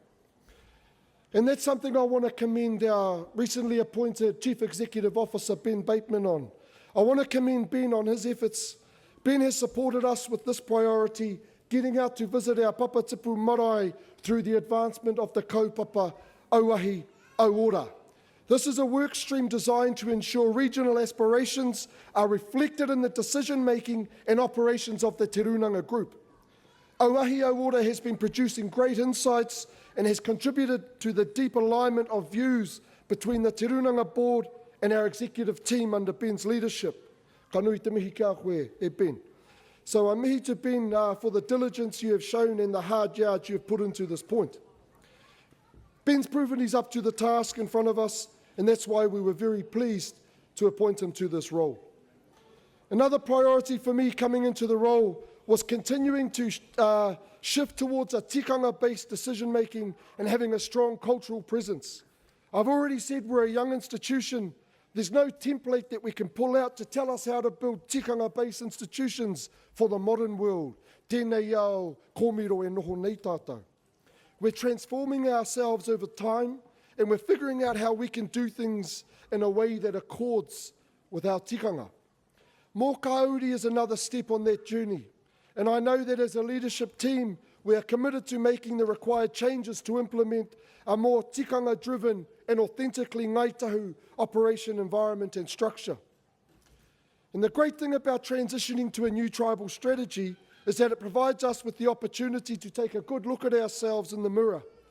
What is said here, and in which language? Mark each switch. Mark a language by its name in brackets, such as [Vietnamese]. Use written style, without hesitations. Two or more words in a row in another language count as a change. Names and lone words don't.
[English] And that's something I want to commend our recently appointed Chief Executive Officer, Ben Bateman, on. I want to commend Ben on his efforts. Ben has supported us with this priority, getting out to visit our Papa Tipu marae through the advancement of the [Māori] kaupapa auahi auora. [English] This is a work stream designed to ensure regional aspirations are reflected in the decision-making and operations of the Te Rūnanga group. Auahi auora has been producing great insights and has contributed to the deep alignment of views between the Te Rūnanga board and our executive team under Ben's leadership. [Māori] Ka nui te mihi kia koe e Ben. [English] So a mihi to Ben for the diligence you have shown and the hard yards you have put into this point. Ben's proven he's up to the task in front of us, and that's why we were very pleased to appoint him to this role. Another priority for me coming into the role was continuing to shift towards a tikanga-based decision-making and having a strong cultural presence. I've already said we're a young institution. There's no template that we can pull out to tell us how to build tikanga-based institutions for the modern world. [Māori] Tēnei au, kōrero e noho nei tātou. [English] We're transforming ourselves over time, and we're figuring out how we can do things in a way that accords with our tikanga. Mō Kāori is another step on that journey, and I know that as a leadership team, we are committed to making the required changes to implement a more tikanga-driven and authentically Ngāi Tahu operation environment and structure. And the great thing about transitioning to a new tribal strategy is that it provides us with the opportunity to take a good look at ourselves in the mirror.